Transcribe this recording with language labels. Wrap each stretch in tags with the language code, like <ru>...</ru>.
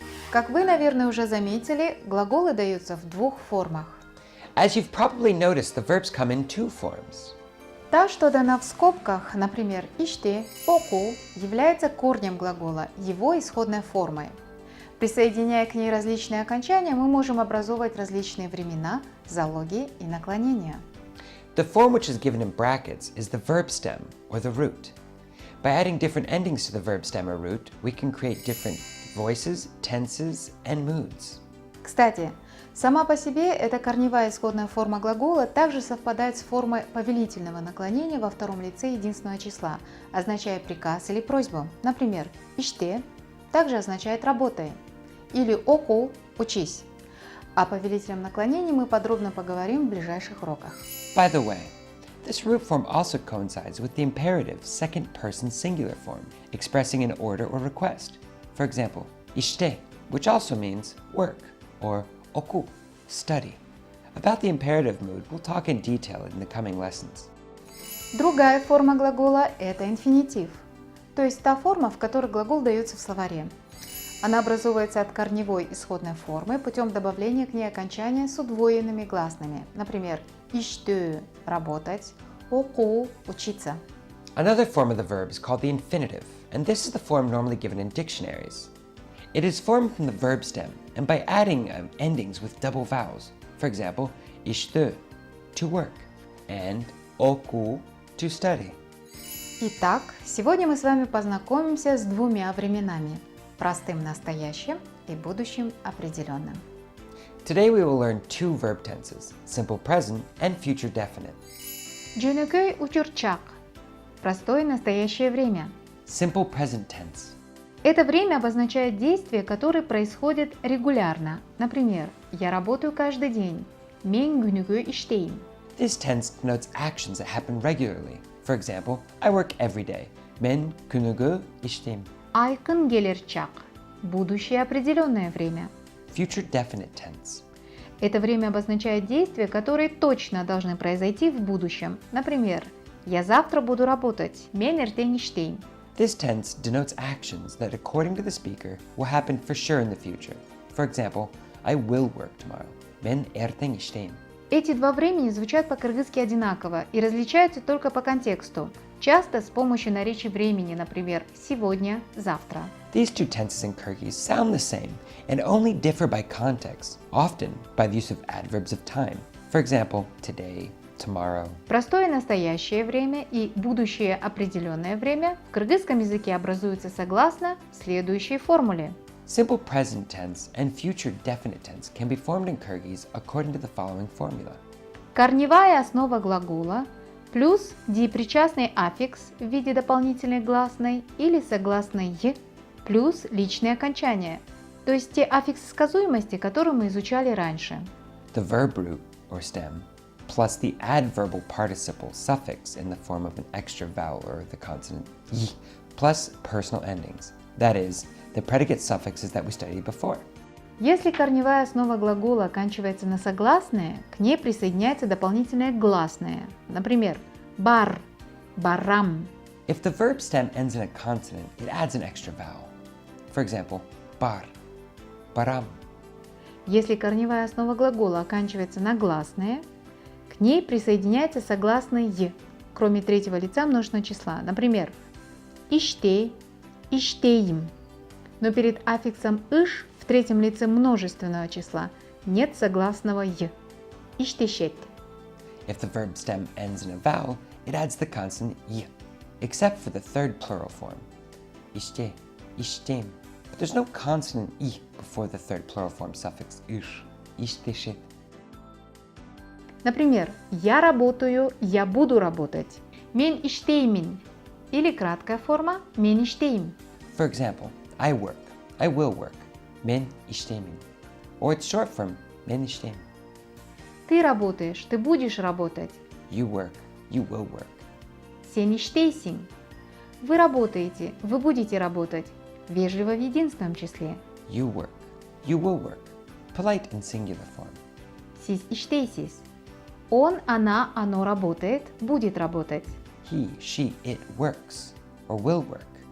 <ru>Как вы, наверное, уже заметили, глаголы даются в двух формах.</ru> <en>As you've probably noticed, the verbs come in two forms.</en> <ru>Та, что дана в скобках, например, иште, оку, является корнем глагола, его исходной формой. Присоединяя к ней различные окончания, мы можем образовывать различные времена, залоги и наклонения.</ru> <en>The form which is given in brackets is the verb stem, or the root. By adding different endings to the verb stem or root, we can create different voices, tenses, and moods.</en> <ru>Кстати, сама по себе эта корневая исходная форма глагола также совпадает с формой повелительного наклонения во втором лице единственного числа, означая приказ или просьбу. Например, иште также означает «работай» или оку – «учись». О повелительном наклонении мы подробно поговорим в ближайших уроках.</ru> <en>By the way, this root form also coincides with the imperative second-person singular form, expressing an order or request. For example, ishte, which also means work, or oku, study. About the imperative mood, we'll talk in detail in the coming lessons.</en> <ru>Другая форма глагола – это инфинитив, то есть та форма, в которой глагол дается в словаре. Она образовывается от корневой исходной формы путем добавления к ней окончания с удвоенными гласными. Например, иштö – работать, оку – учиться.</ru> <en>Another form of the verb is called the infinitive, and this is the form normally given in dictionaries. It is formed from the verb stem and by adding endings with double vowels. For example, ishtu, to work, and oku, to study.</en> <ru>Итак, сегодня мы с вами познакомимся с двумя временами – простым настоящим и будущим определенным.</ru> <en>Today we will learn two verb tenses, simple present and future definite.</en> <ky>Жөнөкөй учурчак</ky> <ru>– простое настоящее время.</ru> <en>Simple present tense.</en> <ru>Это время обозначает действия, которые происходят регулярно. Например, я работаю каждый день.</ru> <ky>Мен күнүгө иштейм.</ky> <en>This tense denotes actions that happen regularly. For example, I work every day.</en> <ky>Men күнүгө иштейм. Айкын келерчак</ky> <ru>– будущее определенное время.</ru> <en>Future definite tense.</en> <ru>Это время обозначает действия, которые точно должны произойти в будущем. Например, я завтра буду работать.</ru> <ky>Мен эртең иштейм.</ky> <en>This tense denotes actions that, according to the speaker, will happen for sure in the future. For example, I will work tomorrow.</en> <ky>Men эртең иштейм.</ky> <ru>Эти два времени звучат по-кыргызски одинаково и различаются только по контексту. часто с помощью наречий времени, например, сегодня, завтра.</ru> <en>These two tenses in Kyrgyz sound the same and only differ by context, often by the use of adverbs of time. For example, today, tomorrow.</en> <ru>Простое настоящее время и будущее определенное время в кыргызском языке образуются согласно следующей формуле.</ru> <en>Simple present tense and future definite tense can be formed in Kyrgyz according to the following formula.</en> <ru>Корневая основа глагола плюс депричастный аффикс в виде дополнительной гласной или согласной «й» плюс личные окончания, то есть те аффиксы сказуемости, которые мы изучали раньше.</ru> <en>The verb root, or stem, plus the adverbal participle suffix in the form of an extra vowel or the consonant y, plus personal endings. That is, the predicate suffixes that we studied before.</en> <ru>Если корневая основа глагола оканчивается на согласное, к ней присоединяется дополнительное гласное. Например, бар, барам.</ru> <en>If the verb stem ends in a consonant, it adds an extra vowel. For example, bar, baram.</en> <ru>Если корневая основа глагола оканчивается на гласное, к ней присоединяется согласный «й», кроме третьего лица множественного числа. Например, иштей, иштеим. Но перед аффиксом «иш» в третьем лице множественного числа нет согласного «й».</ru> <ky>Иштешет.</ky> <en>If the verb stem ends in a vowel, it adds the consonant y, except for the third plural form.</en> <ky>Ishte, ishtem.</ky> <en>But there's no consonant y before the third plural form suffix ish.</en> <ky>Ishteshet.</ky> <ru>Например, я работаю, я буду работать.</ru> <ky>Мен иштеймин.</ky> <ru>Или краткая форма</ru> <ky>мен иштейм.</ky> <en>For example, I work, I will work.</en> <ky>Men ishtemin.</ky> <en>Or its short form,</en> <ky>men ishtem.</ky> <ru>Ты работаешь, ты будешь работать.</ru> <en>You work, you will work.</en> <ky>Сен иштейсин.</ky> <ru>Вы работаете, вы будете работать. Вежливо в единственном числе.</ru> <en>You work, you will work. Polite in singular form.</en> <ky>Сис иштейсис.</ky> <ru>Он, она, оно работает, будет работать.</ru> <en>He, she, it works or will work.</en>